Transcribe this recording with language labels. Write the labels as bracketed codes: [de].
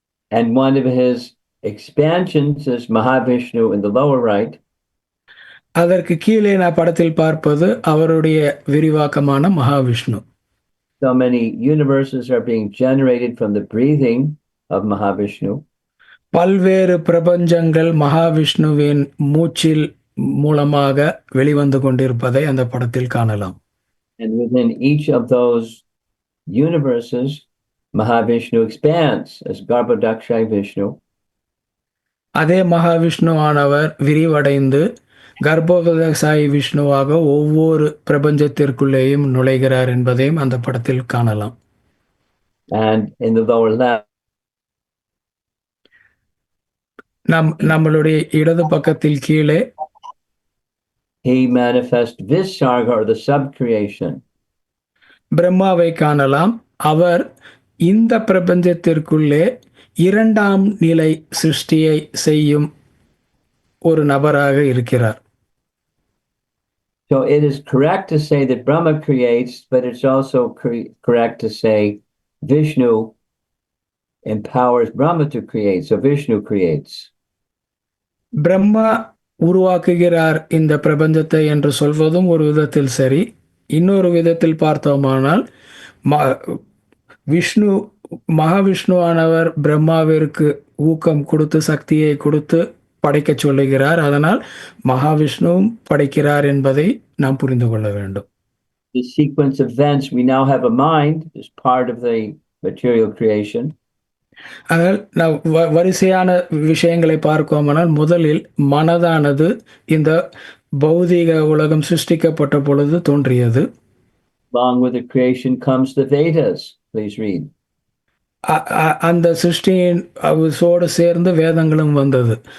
[en] And one of his expansions is Mahavishnu in the lower right. [ta] அதற்கு கீழே நான் படத்தில் பார்ப்பது அவருடைய விரிவாக்கமான Mahavishnu. [en] So many universes are being generated from the breathing of Mahavishnu. [ta] பல்வேறு பிரபஞ்சங்கள் மகாவிஷ்ணுவின் மூச்சில் மூலமாக வெளிவந்து கொண்டிருப்பதை அந்த படத்தில் காணலாம். [en] And within each of those universes, Mahavishnu expands as Garbhodakshai Vishnu. [ta] அதே மகாவிஷ்ணு ஆனவர் விரிவடைந்து கர்ப்போதசாயி விஷ்ணுவாக ஒவ்வொரு பிரபஞ்சத்திற்குள்ளேயும் நுழைகிறார் என்பதையும் அந்த படத்தில் காணலாம். [en] And in the lower left, [ta] நம்மளுடைய இடது பக்கத்தில் கீழே [en] he manifests Visarga, or the subcreation. [ta] பிரம்மாவை காணலாம். அவர் இந்த பிரபஞ்சத்திற்குள்ளே இரண்டாம் நிலை சிருஷ்டியை செய்யும் ஒரு நபராக இருக்கிறார். [en] So it is correct to say that Brahma creates, but it's also correct to say Vishnu empowers Brahma to create. So Vishnu creates. [ta] Brahma உருவாக்குகிறார் இந்த பிரபஞ்சத்தை என்று சொல்வதும் ஒரு விதத்தில் சரி. இன்னொரு விதத்தில் பார்த்தோமானால் ம- விஷ்ணு மகாவிஷ்ணுவானவர் பிரம்மாவிற்கு ஊக்கம் கொடுத்து சக்தியை கொடுத்து படைக்கச் சொல்லுகிறார். அதனால் மகாவிஷ்ணுவும் படைக்கிறார் என்பதை நாம் புரிந்து கொள்ள வேண்டும். [en] The sequence of events, we now have a mind as part of the material creation. [ta] அதனால் நாம் வரிசையான விஷயங்களை பார்க்கோமானால் முதலில் மனதானது இந்த பௌதீக உலகம் சிருஷ்டிக்கப்பட்ட பொழுது தோன்றியது. [en] Along with the creation comes the Vedas. Please read. [ta] அந்த சிருஷ்டியின் சோடு சேர்ந்து வேதங்களும் வந்தது.